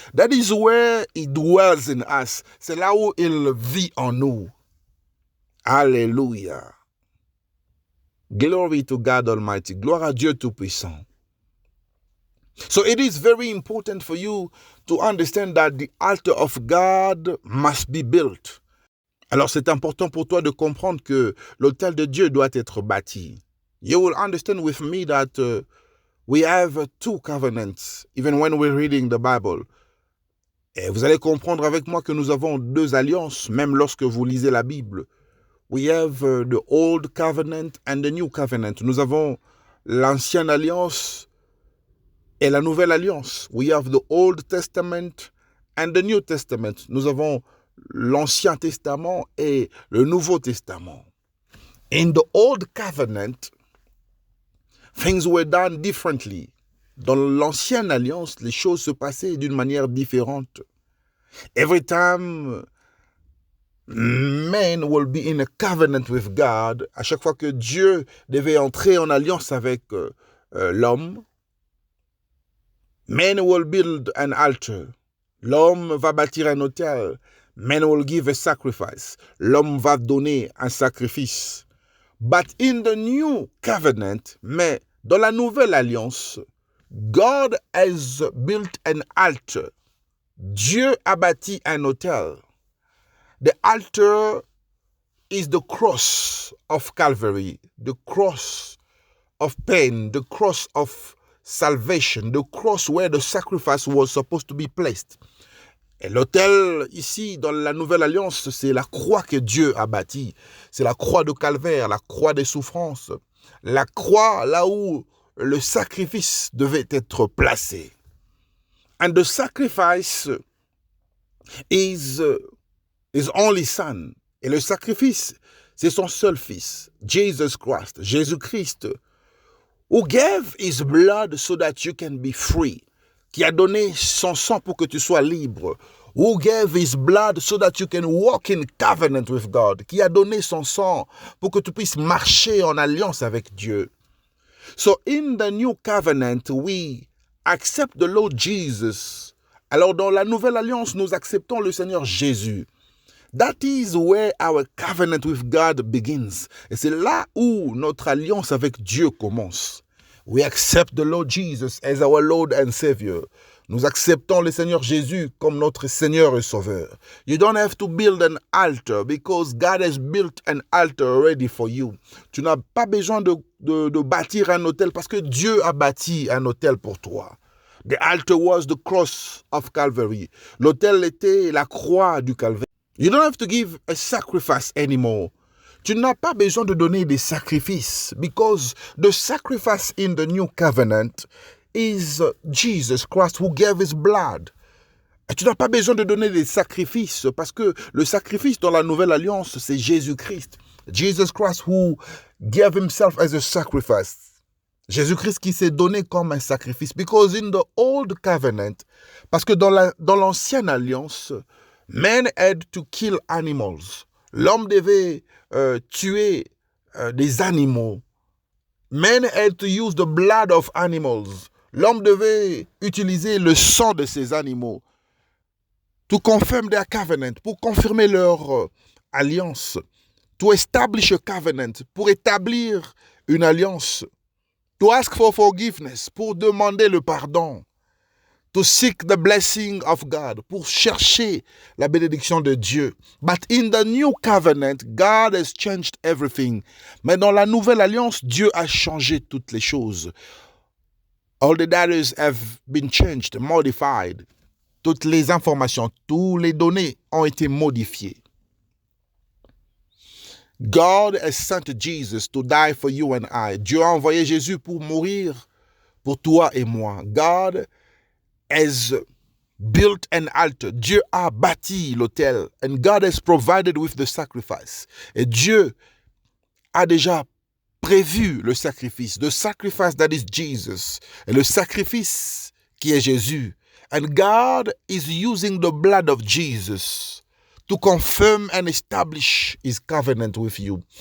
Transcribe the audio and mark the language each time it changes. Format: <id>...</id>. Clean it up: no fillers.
<en>That is where He dwells in us.</en> <fr>C'est là où il vit en nous. Alléluia.</fr> <en>Glory to God Almighty.</en> <fr>Gloire à Dieu Tout-Puissant.</fr> <en>So it is very important for you to understand that the altar of God must be built.</en> <fr>Alors c'est important pour toi de comprendre que l'autel de Dieu doit être bâti.</fr> <en>You will understand with me that we have two covenants, even when we're reading the Bible.</en> <fr>Et vous allez comprendre avec moi que nous avons deux alliances, même lorsque vous lisez la Bible.</fr> <en>We have the old covenant and the new covenant.</en> <fr>Nous avons l'ancienne alliance et la nouvelle alliance.</fr> <en>We have the Old Testament and the New Testament.</en> <fr>Nous avons l'Ancien Testament et le Nouveau Testament.</fr> <en>In the Old Covenant, things were done differently.</en> <fr>Dans l'Ancienne Alliance, les choses se passaient d'une manière différente.</fr> <en>Every time man will be in a covenant with God,</en> <fr>à chaque fois que Dieu devait entrer en alliance avec l'homme,</fr> <en>man will build an altar.</en> <fr>L'homme va bâtir un autel.</fr> <en>Man will give a sacrifice.</en> <fr>L'homme va donner un sacrifice.</fr> <en>But in the new covenant,</en> <fr>mais dans la nouvelle alliance,</fr> <en>God has built an altar.</en> <fr>Dieu a bâti un autel.</fr> <en>The altar is the cross of Calvary, the cross of pain, the cross of salvation, the cross where the sacrifice was supposed to be placed.</en> <fr>Et l'autel ici dans la nouvelle alliance, c'est la croix que Dieu a bâtie. C'est la croix de Calvaire, la croix des souffrances, la croix là où le sacrifice devait être placé.</fr> <en>And the sacrifice is his only son.</en> <fr>Et le sacrifice, c'est son seul fils, Jesus Christ, Jésus-Christ,</fr> <en>who gave his blood so that you can be free,</en> <fr>qui a donné son sang pour que tu sois libre,</fr> <en>who gave his blood so that you can walk in covenant with God,</en> <fr>qui a donné son sang pour que tu puisses marcher en alliance avec Dieu.</fr> <en>So in the new covenant, we accept the Lord Jesus.</en> <fr>Alors dans la nouvelle alliance, nous acceptons le Seigneur Jésus.</fr> <en>That is where our covenant with God begins.</en> <fr>Et c'est là où notre alliance avec Dieu commence.</fr> <en>We accept the Lord Jesus as our Lord and Savior.</en> <fr>Nous acceptons le Seigneur Jésus comme notre Seigneur et Sauveur.</fr> <en>You don't have to build an altar because God has built an altar ready for you.</en> <fr>Tu n'as pas besoin de bâtir un autel parce que Dieu a bâti un autel pour toi.</fr> <en>The altar was the cross of Calvary.</en> <fr>L'autel était la croix du Calvaire.</fr> <en>You don't have to give a sacrifice anymore.</en> <fr>Tu n'as pas besoin de donner des sacrifices</fr> <en>because the sacrifice in the new covenant is Jesus Christ who gave his blood.</en> <fr>Et tu n'as pas besoin de donner des sacrifices parce que le sacrifice dans la nouvelle alliance, c'est Jésus-Christ.</fr> <en>Jesus Christ who gave himself as a sacrifice.</en> <fr>Jésus-Christ qui s'est donné comme un sacrifice.</fr> <en>Because in the old covenant,</en> <fr>parce que dans l'ancienne alliance,</fr> <en>men had to kill animals.</en> <fr>L'homme devait tuer des animaux.</fr> <en>Men had to use the blood of animals.</en> <fr>L'homme devait utiliser le sang de ces animaux</fr> <en>to confirm their covenant,</en> <fr>pour confirmer leur alliance.</fr> <en>To establish a covenant,</en> <fr>pour établir une alliance.</fr> <en>To ask for forgiveness,</en> <fr>pour demander le pardon.</fr> <en>To seek the blessing of God,</en> <fr>pour chercher la bénédiction de Dieu.</fr> <en>But in the new covenant, God has changed everything.</en> <fr>Mais dans la nouvelle alliance, Dieu a changé toutes les choses.</fr> <en>All the data have been changed, modified.</en> <fr>Toutes les informations, toutes les données ont été modifiées.</fr> <en>God has sent Jesus to die for you and I.</en> <fr>Dieu a envoyé Jésus pour mourir pour toi et moi.</fr> <en>God has built an altar.</en> <fr>Dieu a bâti l'autel.</fr> <en>And God has provided with the sacrifice.</en> <fr>Et Dieu a déjà prévu le sacrifice.</fr> <en>The sacrifice that is Jesus.</en> <fr>Et le sacrifice qui est Jésus.</fr> <en>And God is using the blood of Jesus to confirm and establish his covenant with you.</en>